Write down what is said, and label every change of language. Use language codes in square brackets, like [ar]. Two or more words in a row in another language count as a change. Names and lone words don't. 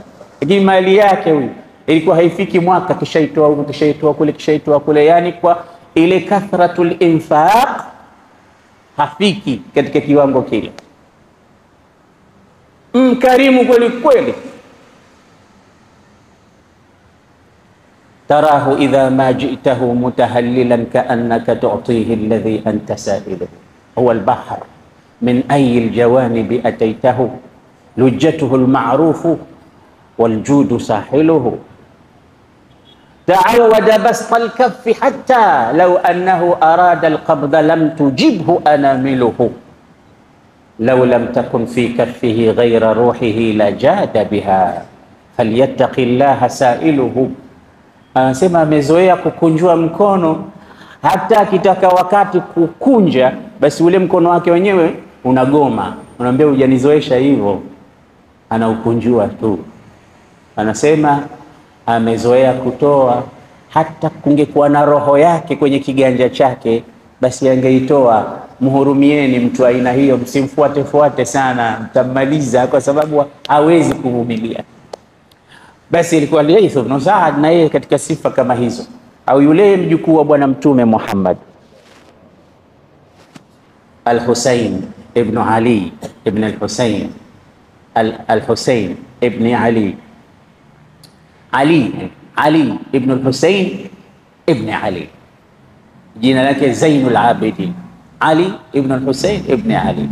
[sw] Lakini mali yake huyu ilikuwa haifiki mwaka, kishaitoa kule, yani kwa ile [ar] كثرة الإنفاق [sw] hafiki katika kiwango kile. Mkarimu kweli kweli. [ar] تراه إذا ما جئته متهللا كأنك تعطيه الذي أنت سائله هو البحر من أي الجوانب أتيته لجته المعروف والجود ساحله تعود بسط الكف حتى لو أنه أراد القبض لم تجبه أنامله لو لم تكن في كفه غير روحه لجاد بها فليتق الله سائله. [sw] Anasema amezoea kukunjua mkono, hata akitaka wakati kukunja, basi ule mkono wake wenyewe unagoma, unamwambia hujanizoesha hivyo, anaukunjua tu. Anasema amezoea kutoa, hata kungekuwa na roho yake kwenye kiganja chake, basi angeitoa. Mhurumieni mtu aina hiyo, msimfuate sana, mtamaliza, kwa sababu hawezi kuvumilia. Basi ilikuwa Layth ibn Sa'd na yeye katika sifa kama hizo, au yule mjukuu wa bwana Mtume Muhammad Al-Husayn ibn Ali ibn Al-Husayn Al-Husayn ibn Ali ibn Al-Husayn ibn Ali, jina lake Zainul Abidin, Ali ibn Al-Husayn ibn Ali.